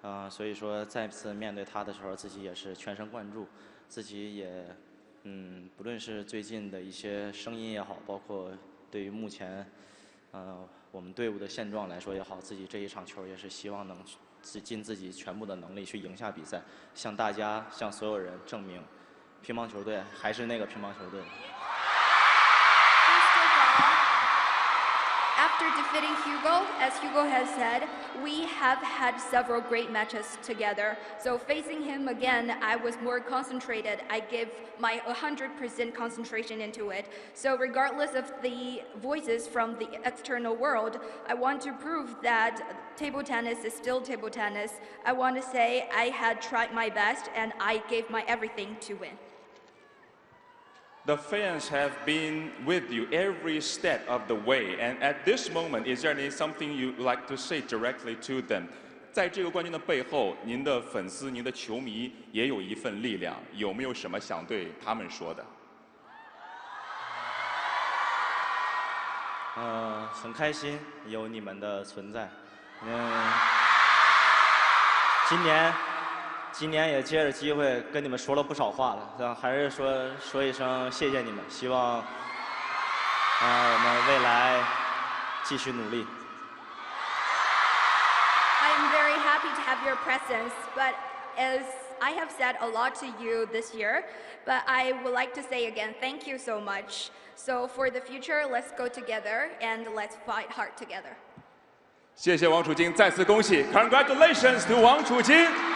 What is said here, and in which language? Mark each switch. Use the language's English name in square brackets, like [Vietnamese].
[Chinese] 所以说再次面对他的时候，自己也是全神贯注，自己也不论是最近的一些声音也好，包括对于目前我们队伍的现状来说也好，自己这一场球也是希望能尽自己全部的能力去赢下比赛，向大家向所有人证明，乒乓球队还是那个乒乓球队。 [English] After defeating Hugo, as Hugo has said, we have had several great matches together. So facing him again, I was more concentrated. I gave my 100% concentration into it. So regardless of the voices from the external world, I want to prove that table tennis is still table tennis. I want to say I had tried my best and I gave my everything to win. The fans have been with you every step of the way, and at this moment, is there something you'd like to say directly to them? [Chinese] 在这个冠军的背后，您的粉丝、您的球迷也有一份力量，有没有什么想对他们说的？很开心有你们的存在。今年也借着机会跟你们说了不少话了，还是说一声谢谢你们，希望我们未来继续努力。 [English] I am very happy to have your presence, but as I have said a lot to you this year, but I would like to say again, thank you so much. So for the future, let's go together and let's fight hard together. [Chinese] 谢谢王楚钦，再次恭喜 ， [English] Congratulations to [Chinese] 王楚钦。